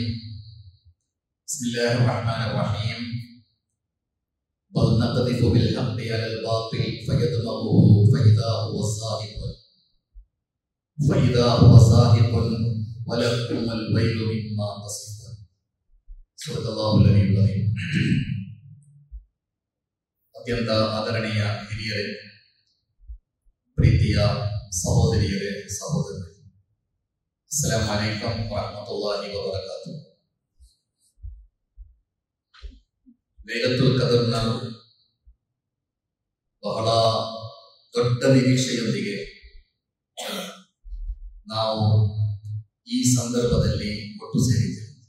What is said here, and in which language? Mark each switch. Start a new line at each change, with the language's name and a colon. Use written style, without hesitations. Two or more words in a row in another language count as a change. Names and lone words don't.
Arabic: بسم الله الرحمن الرحيم. بل نقذف بالحق على الباطل فيدمغه فإذا هو زاهق ولكم الويل مما تصفون.
Kannada: ಅತ್ಯಂತ ಆದರಣೀಯ ಹಿರಿಯರೇ, ಪ್ರೀತಿಯ ಸಹೋದರಿಯರೇ, ಸಹೋದರರೇ,
Arabic: السلام عليكم ورحمة الله وبركاته.
Kannada: ಲೈಲತುಲ್ ಕದರ್ನ ಬಹಳ ದೊಡ್ಡ ನಿರೀಕ್ಷೆಯೊಂದಿಗೆ ನಾವು ಈ ಸಂದರ್ಭದಲ್ಲಿ ಒಟ್ಟು ಸೇರಿದ್ದೇವೆ.